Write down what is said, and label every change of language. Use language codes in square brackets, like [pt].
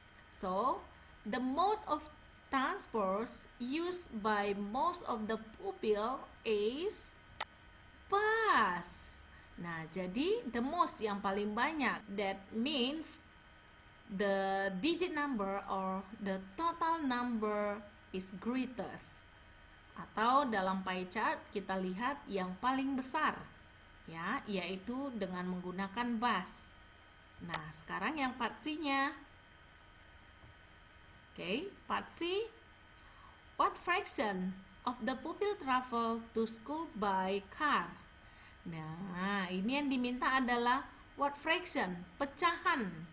[en] So, the mode of transport used by most of the pupil is bus. [id] Nah, jadi [en] the most [id] yang paling banyak. [en] That means the digit number or the total number is greatest. [id] Atau dalam pie chart kita lihat yang paling besar, ya, yaitu dengan menggunakan bus. Nah, sekarang yang part C-nya. [en] Okay, part C. What fraction of the pupil travel to school by car? [id] Nah, ini yang diminta adalah [en] what fraction, [id] pecahan.